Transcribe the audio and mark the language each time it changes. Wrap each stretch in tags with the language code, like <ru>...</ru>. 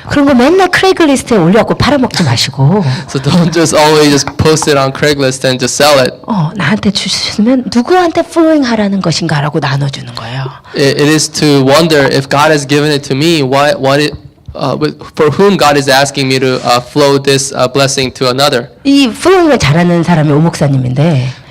<ko>그런 거 맨날 크레이글리스트에 올려갖고 팔아먹지 마시고</ko> <en>So don't just always just post it on Craigslist and just sell it.</en> <ko>나한테 주시면 누구한테 플로잉 하라는 것인가라고 나눠주는 거예요.</ko> <en>It is to wonder if God has given it to me, for whom God is asking me to flow this blessing to another.</en> <ko>이 플로잉을 잘하는 사람이 오 목사님인데</ko>